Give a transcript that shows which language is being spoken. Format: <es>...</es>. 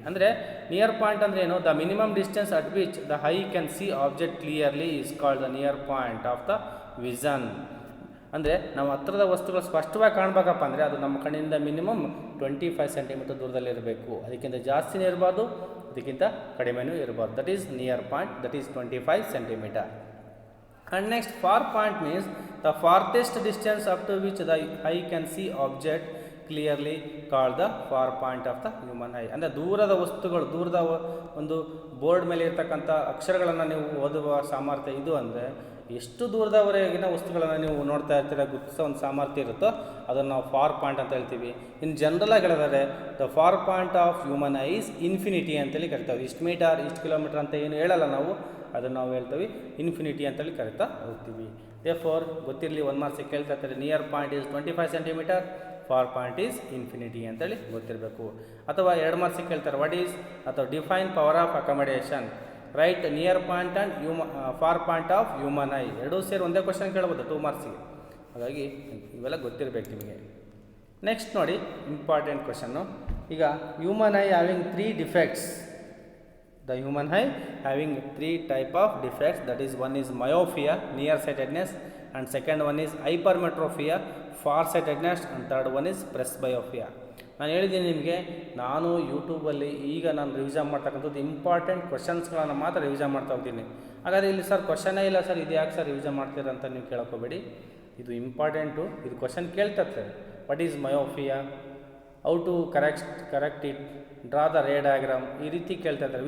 <kn>ಅಂದರೆ near point ಅಂದರೆ ಏನು?</kn> <en>The minimum distance at which the eye can see object clearly is called the near point of the vision.</en> <kn>ಅಂದರೆ ನಾವು ಹತ್ತಿರದ ವಸ್ತುಗಳು ಸ್ಪಷ್ಟವಾಗಿ ಕಾಣಬೇಕಪ್ಪ ಅಂದರೆ ಅದು ನಮ್ಮ ಕಣ್ಣಿಂದ ಮಿನಿಮಮ್ 25 ಸೆಂಟಿಮೀಟರ್ ದೂರದಲ್ಲಿರಬೇಕು. ಅದಕ್ಕಿಂತ ಜಾಸ್ತಿನೇ ಇರಬಾರ್ದು, ಅದಕ್ಕಿಂತ ಕಡಿಮೆನೂ ಇರಬಾರ್ದು.</kn> <en>That is near point, that is 25 centimetre. And next, far point means the farthest distance up to which the eye can see object clearly, called the far point of the human eye.</en> <kn>ಅಂದರೆ ದೂರದ ವಸ್ತುಗಳು, ದೂರದ ಒಂದು board ಮೇಲೆ ಇರ್ತಕ್ಕಂಥ ಅಕ್ಷರಗಳನ್ನು ನೀವು ಓದುವ ಸಾಮರ್ಥ್ಯ ಇದು. ಅಂದರೆ ಎಷ್ಟು ದೂರದವರೆಗಿನ ವಸ್ತುಗಳನ್ನು ನೀವು ನೋಡ್ತಾ ಇರ್ತೀರ ಗುರುತಿಸೋ ಒಂದು ಸಾಮರ್ಥ್ಯ ಇರುತ್ತೋ ಅದನ್ನು ನಾವು ಫಾರ್ ಪಾಯಿಂಟ್ ಅಂತ ಹೇಳ್ತೀವಿ. ಇನ್ನು ಜನರಲಾಗಿ ಹೇಳಿದರೆ</kn> <en>the far point of human eye is infinity</en> <kn>ಅಂತೇಳಿ ಕರಿತಾವೆ. ಇಷ್ಟು ಮೀಟರ್, ಇಷ್ಟು ಕಿಲೋಮೀಟರ್ ಅಂತ ಏನು ಹೇಳಲ್ಲ ನಾವು, ಅದನ್ನು ನಾವು ಹೇಳ್ತೀವಿ ಇನ್ಫಿನಿಟಿ ಅಂತೇಳಿ ಕರಿತಾ ಹೋಗ್ತೀವಿ. ದೇರ್ಫೋರ್ ಗೊತ್ತಿರಲಿ, 1 ಮಾರ್ಕ್ಸಿಗೆ ಕೇಳ್ತಾ ಇರ್ತಾರೆ.</kn> <en>near point is 25 centimetre, far point is infinity</en> <kn>ಅಂತೇಳಿ ಗೊತ್ತಿರಬೇಕು. ಅಥವಾ 2 ಮಾರ್ಕ್ಸಿಗೆ ಕೇಳ್ತಾರೆ ವಾಟ್ ಈಸ್ ಅಥವಾ</kn> <en>Define power of accommodation.</en> <kn>Right near point and for point of human I ಎರಡೂ ಸೇರಿ ಒಂದೇ ಕ್ವಶನ್ ಕೇಳ್ಬೋದು 2 ಮಾರ್ಕ್ಸಿಗೆ. ಹಾಗಾಗಿ ಇವೆಲ್ಲ ಗೊತ್ತಿರಬೇಕು ನಿಮಗೆ. ನೆಕ್ಸ್ಟ್ ನೋಡಿ, ಇಂಪಾರ್ಟೆಂಟ್ ಕ್ವಶನ್ನು.</kn> <en>ಈಗ human eye having 3 defects. The human eye having 3 type of defects, that is, one is myopia, nearsightedness, and second one is hypermetropia, farsightedness, and third one is presbyopia.</en> <kn>ನಾನು ಹೇಳಿದ್ದೀನಿ ನಿಮಗೆ, ನಾನು ಯೂಟ್ಯೂಬಲ್ಲಿ ಈಗ ನಾನು revision ಮಾಡ್ತಕ್ಕಂಥದ್ದು important ಕ್ವಶನ್ಸ್ಗಳನ್ನು ಮಾತ್ರ ರಿವಿಷನ್ ಮಾಡ್ತಾ ಹೋಗ್ತೀನಿ. ಹಾಗಾದರೆ ಇಲ್ಲಿ ಸರ್ ಕ್ವಶನೇ ಇಲ್ಲ ಸರ್, ಇದು ಯಾಕೆ ಸರ್ ರಿವಿಷನ್ ಮಾಡ್ತೀರಾ ಅಂತ ನೀವು ಕೇಳ್ಕೋಬೇಡಿ. ಇದು ಇಂಪಾರ್ಟೆಂಟು, ಇದು ಕ್ವಶನ್ ಕೇಳ್ತಾರೆ.</kn> <en>what is myopia, how to correct it, draw the ray diagram,</en> <kn>ಈ ರೀತಿ ಕೇಳ್ತಾ ಇರ್ತಾರೆ.</kn>